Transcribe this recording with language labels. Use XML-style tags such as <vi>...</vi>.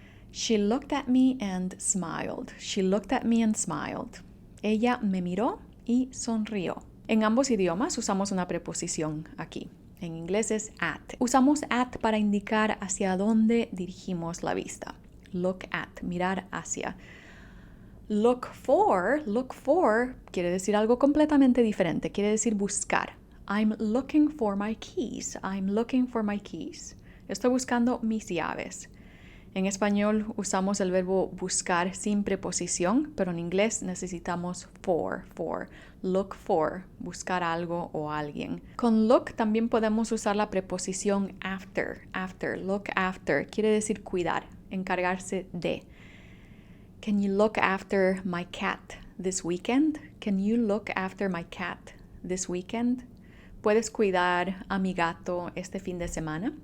<en>She looked at me and smiled. She looked at me and smiled.</en> <es>Ella me miró y sonrió. En ambos idiomas usamos una preposición aquí. En inglés es at. Usamos at para indicar hacia dónde dirigimos la vista. Look at, mirar hacia. Look for quiere decir algo completamente diferente. Quiere decir buscar.</es> <en>I'm looking for my keys. I'm looking for my keys.</en> <es>Estoy buscando mis llaves. En español usamos el verbo buscar sin preposición, pero en inglés necesitamos for. Look for, buscar algo o alguien. Con look también podemos usar la preposición after. Look after quiere decir cuidar, encargarse de.</es> <en>Can you look after my cat this weekend? Can you look after my cat this weekend?</en> <es>¿Puedes cuidar a mi gato este fin de semana?</es>